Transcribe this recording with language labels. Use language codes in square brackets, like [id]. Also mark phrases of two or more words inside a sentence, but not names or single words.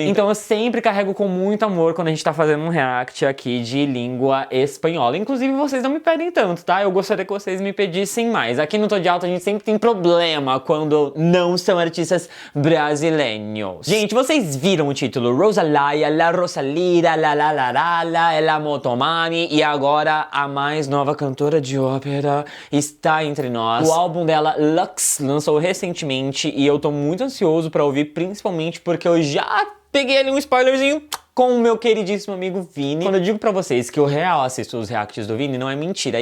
[pt] Então eu sempre carrego com muito amor quando a gente tá fazendo um react aqui de língua espanhola. Inclusive, vocês não me pedem tanto, tá? Eu gostaria que vocês me pedissem mais. Aqui no Tô de Alta a gente sempre tem problema quando não são artistas brasileiros. Gente, vocês viram o título? Rosalía, La Rosalía, La La La La La, La Motomami, e agora a mais nova cantora de ópera está entre nós. O álbum dela, Lux, lançou recentemente e eu tô muito ansioso pra ouvir, principalmente porque eu já peguei ali um spoilerzinho com o meu queridíssimo amigo Vini. Quando eu digo pra vocês que eu real assisto os reacts do Vini, não é mentira.